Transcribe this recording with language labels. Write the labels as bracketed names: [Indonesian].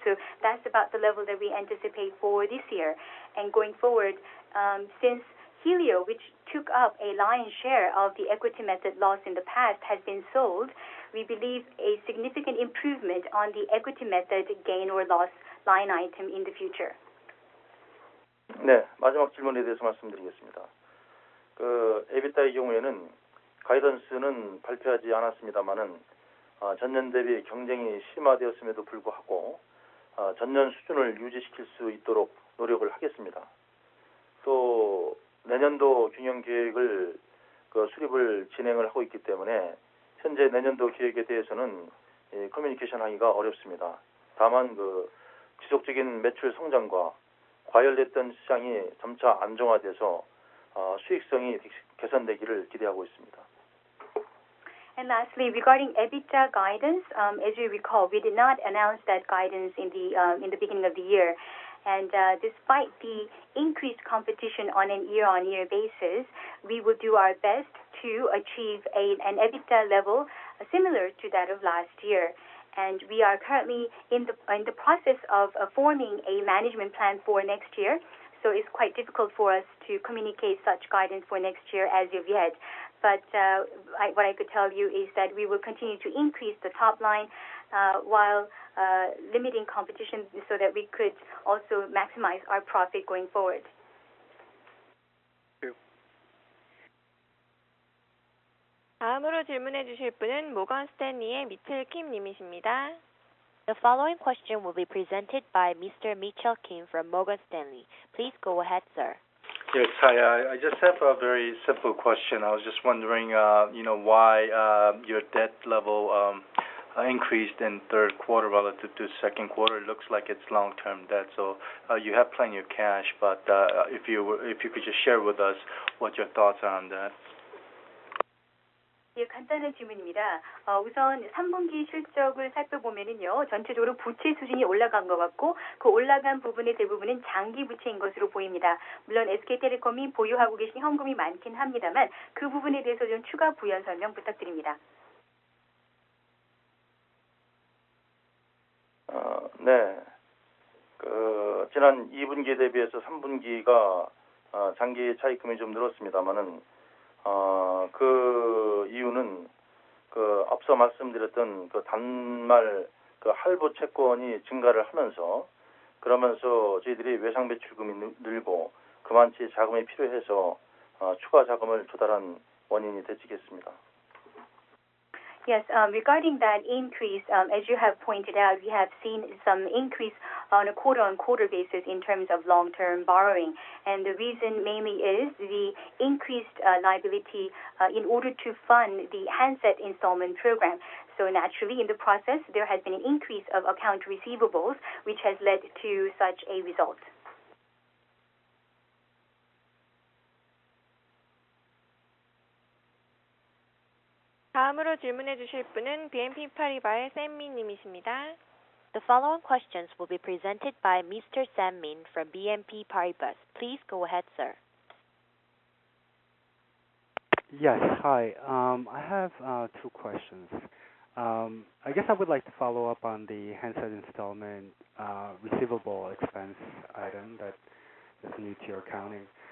[English] So that's about the level that we anticipate for this year. And going forward, since Helio, which took up a lion's share of the equity method loss in the past, has been sold, we believe a significant improvement on the equity method gain or loss line item in the future. [Korean] 네, 마지막 질문에 대해서 말씀드리겠습니다. 그 에비타의 경우에는 가이던스는 발표하지 않았습니다만은 전년 대비 경쟁이 심화되었음에도 불구하고 전년 수준을 유지시킬 수 있도록 노력을 하겠습니다. 또 내년도 균형 계획을 수립을 진행을 하고 있기 때문에 현재 내년도 계획에 대해서는 커뮤니케이션 하기가 어렵습니다. 다만 그 지속적인 매출 성장과 과열됐던 시장이 점차 안정화돼서 수익성이 개선되기를 기대하고 있습니다. [English] And lastly, regarding EBITDA guidance, as you recall, we did not announce that guidance in the beginning of the year. And despite the increased competition on an year-on-year basis, we will do our best to achieve an EBITDA level similar to that of last year. And we are currently in the process of forming a management plan for next year. So it's quite difficult for us to communicate such guidance for next year as of yet. But what I could tell you is that we will continue to increase the top line while limiting competition so that we could also maximize our profit going forward. [Korean] 다음으로 질문해 주실 분은 모건 스탠리의 미틀 킴 님이십니다. [English] The following question will be presented by Mr. Mitchell Kim from Morgan Stanley. Please go ahead, sir. Yes, hi. I just have a very simple question. I was just wondering, why your debt level increased in third quarter relative to second quarter. It looks like it's long-term debt, so you have plenty of cash. But if you could just share with us what your thoughts are on that. [Korean] 예, 간단한 질문입니다. 우선 3분기 실적을 살펴보면은요, 전체적으로 부채 수준이 올라간 것 같고, 그 올라간 부분의 대부분은 장기 부채인 것으로 보입니다. 물론 SK텔레콤이 보유하고 계신 현금이 많긴 합니다만, 그 부분에 대해서 좀 추가 부연 설명 부탁드립니다. 네. 지난 2분기 대비해서 3분기가 장기 차입금이 좀 늘었습니다만은 그 이유는 앞서 말씀드렸던 단말 할부 채권이 증가를 하면서 그러면서 저희들이 외상 매출금이 늘고 그만치 자금이 필요해서 추가 자금을 조달한 원인이 되겠습니다. [English] Yes, regarding that increase, as you have pointed out, we have seen some increase on a quarter-on-quarter basis in terms of long-term borrowing. And the reason mainly is the increased liability in order to fund the handset installment program. So naturally, in the process, there has been an increase of account receivables, which has led to such a result. [Korean] 다음으로 질문해 주실 분은 BNP 파리바의 샘민 님이십니다. [English] The following questions will be presented by Mr. Sam Min from BNP Paribas. Please go ahead, sir. Yes, hi. I have two questions. I guess I would like to follow up on the handset installment receivable expense item that is new to your accounting.